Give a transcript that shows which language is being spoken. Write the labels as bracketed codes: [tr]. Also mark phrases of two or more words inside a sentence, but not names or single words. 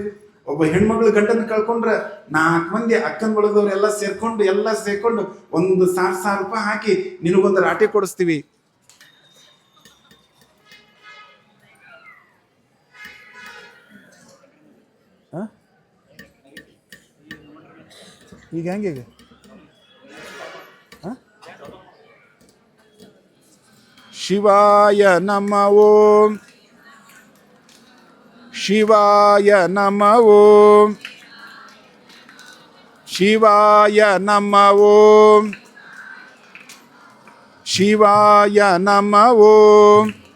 [kn] ಒಬ್ಬ ಹೆಣ್ಮಗಳು ಗಂಡನ ಕಳ್ಕೊಂಡ್ರೆ 4 ಮಂದಿ ಅಕ್ಕನ ಬಳದವ್ರು ಎಲ್ಲ ಸೇರ್ಕೊಂಡು 1,000 ರೂಪಾಯಿ ಹಾಕಿ ನಿನಗೊಂದು ರಾಟೆ ಕೊಡಿಸ್ತೀವಿ. ಈಗ ಹೆಂಗೆ [sa] ಶಿವಾಯ ನಮಃ ಓಂ, ಶಿವಾಯ ನಮಃ ಓಂ, ಶಿವಾಯ ನಮಃ ಓಂ, ಶಿವಾಯ ನಮಃ ಓಂ,